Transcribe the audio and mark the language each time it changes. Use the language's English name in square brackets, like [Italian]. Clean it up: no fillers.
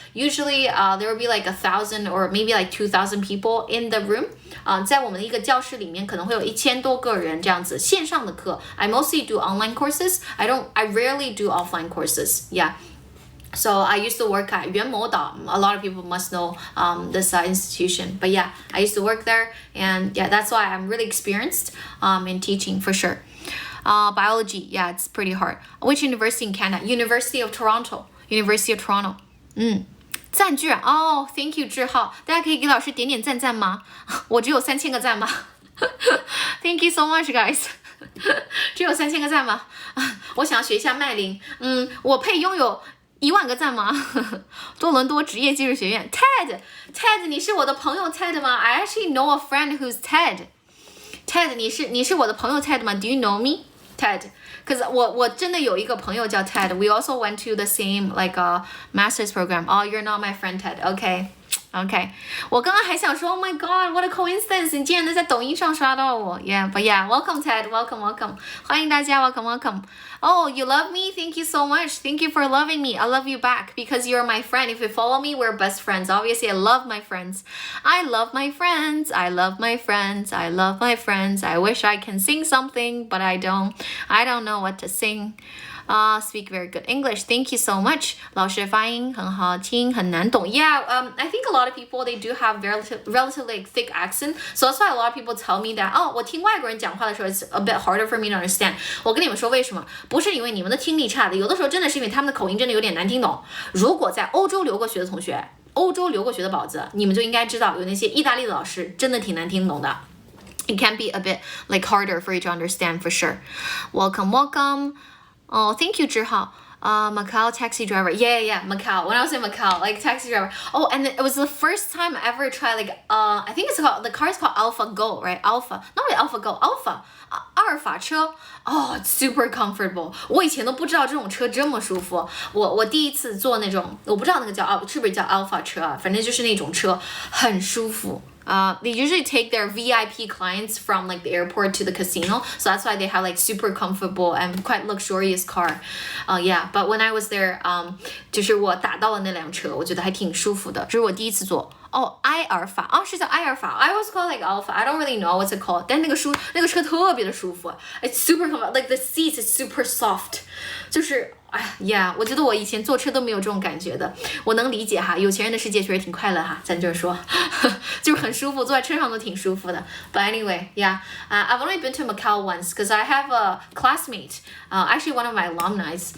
[English] Usually there would be like 1,000 or maybe like 2,000 people in the room. [Chinese] 在我们的一个教室里面可能会有1000多个人这样子线上的课. [English] I mostly do online courses. I rarely do offline courses. Yeah. So I used to work at 元谋岛. A lot of people must know this institution. But yeah, I used to work there. And yeah, that's why I'm really experienced in teaching for sure. Biology, yeah, it's pretty hard. Which university in Canada? University of Toronto. University of Toronto. [Chinese] 赞句哦 [English] Thank you [Chinese] 志浩，大家可以给老师点点赞吗？我只有3000个赞吗？ [English] Thank you so much guys [Chinese] 只有3000个赞吗？我想要学一下麦玲，我配拥有10000个赞吗？多伦多职业技术学院 Ted 你是我的朋友 Ted 吗？ [English] I actually know a friend who's Ted [Chinese] 你是我的朋友 Ted 吗？ [English] Do you know me Ted? Because [Chinese] 我真的有一个朋友叫 Ted. [English] We also went to the same master's program. Oh, you're not my friend Ted. Okay. [Chinese] 我刚刚还想说 [English] Oh my god, what a coincidence. [Chinese] 你竟然能在抖音上刷到我 [English] Yeah, but yeah, welcome Ted. Welcome. [Chinese] 欢迎大家 [English] welcome. Oh, you love me? Thank you so much. Thank you for loving me. I love you back because you're my friend. If you follow me, we're best friends. Obviously, I love my friends. I love my friends. I wish I can sing something, but I don't know what to sing. Speak very good English. Thank you so much. [Chinese] 老师发音很好听，很难懂. [English] Yeah, I think a lot of people, they do have relatively thick accent. So that's why a lot of people tell me that, [Chinese] 我听外国人讲话的时候 [English] it's a bit harder for me to understand. [Chinese] 我跟你们说为什么？不是因为你们的听力差的，有的时候真的是因为他们的口音真的有点难听懂。如果在欧洲留过学的同学，欧洲留过学的宝子，你们就应该知道有那些意大利的老师真的挺难听懂的。 [English] It can be a bit harder for you to understand for sure. Welcome. Oh, thank you, 志浩. Macau taxi driver. Yeah, Macau. When I was in Macau, taxi driver. Oh, and it was the first time I ever tried I think the car is called Alpha Go, right? Alpha. Not really Alpha Go, Alpha. [Chinese] 阿尔法车. [English] Oh, it's super comfortable. [Chinese] 我以前都不知道这种车这么舒服。我第一次坐那种，我不知道那个是不是叫 Alpha 车啊，反正就是那种车很舒服。 [English] they usually take their VIP clients from like the airport to the casino, so that's why they have like super comfortable and quite luxurious car. Yeah, but when I was there, [Chinese] 就是我打到了那辆车，我觉得还挺舒服的，这是我第一次坐。埃尔法，是叫埃尔法。 [English] I always call it like Alpha. I don't really know what's it called. [Chinese] 但那个车特别的舒服 ， [English] It's super comfortable. Like the seats is super soft. [Chinese] 就是我觉得我以前坐车都没有这种感觉的。我能理解哈，有钱人的世界确实挺快乐哈，咱就是说，就是很舒服，坐在车上都挺舒服的。 [English] But anyway, yeah, I've only been to Macau once because I have a classmate, actually one of my alumni.